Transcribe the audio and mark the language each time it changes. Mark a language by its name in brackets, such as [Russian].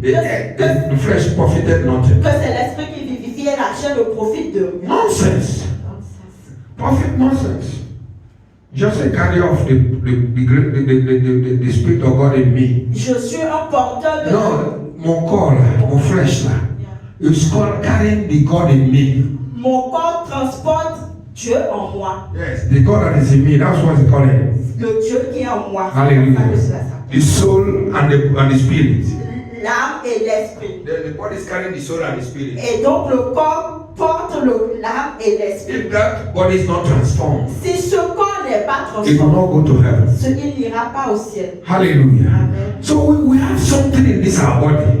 [English] The flesh profited nothing. [French] que c'est l'esprit qui vivifie et la chair ne profite de rien. [English] Nonsense. Perfect nonsense. Just a carry off the spirit of God in me. [French] Je suis un porteur de... [English] No, [French] mon corps là, mon [English] flesh [French] là. [English] It's called carrying the God in me. [French] Mon corps transporte Dieu en moi. [English] Yes, the God that is in me, that's what they call it. [French] Le Dieu qui est en moi. Hallelujah. C'est comme ça que cela s'appelle. [English] The soul and the spirit. [French] L'âme et l'esprit. [English] The body is carrying the soul and the spirit. [French] Et donc le corps porte l'âme et l'esprit. [English] If that body is not transformed, [French] Si ce corps n'est pas [English] it will [French] transformé, [English] not go to heaven. [French] il n'ira pas au ciel. Hallelujah. Amen. [English] So we have something in this our body.